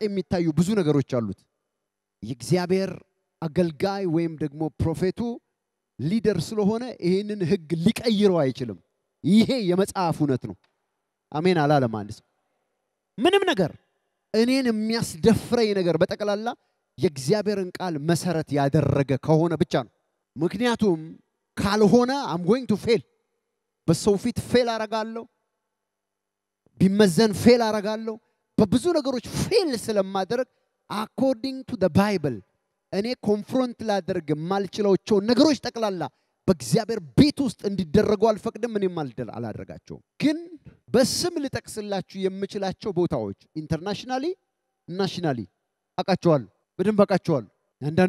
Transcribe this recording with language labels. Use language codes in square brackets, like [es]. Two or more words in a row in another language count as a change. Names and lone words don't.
[am] የሚታዩ ብዙ ነገሮች አሉት። የእግዚአብሔር አገልጋይ ወይም ደግሞ ፕሮፌቱ ሊደር ስለሆነ ይሄንን ህግ ሊቀይረው አይችልም። ይሄ የመጽሐፍ እውነት ነው። አሜን አላለም አንድ ሰው። ምንም ነገር እኔን የሚያስደፍረኝ ነገር በጠቅላላ የእግዚአብሔርን ቃል መሰረት ያደረገ ከሆነ ብቻ ነው። ምክንያቱም ካልሆነ [en] I'm going to fail። [am] በሰው ፊት ፌል አረጋለሁ፣ ቢመዘን ፌል አረጋለሁ። በብዙ ነገሮች ፌል ስለማደርግ [en] according to the Bible [am] እኔ ኮንፍሮንት ላደርግ ማልችላቸው ነገሮች ጠቅላላ በእግዚአብሔር ቤት ውስጥ እንዲደረጉ አልፈቅድም። እኔም አላደርጋቸውም። ግን በስም ልጠቅስላችሁ የምችላቸው ቦታዎች [en] internationally nationally [am] አቃቸዋለሁ፣ በደንብ አቃቸዋለሁ። አንዳንድ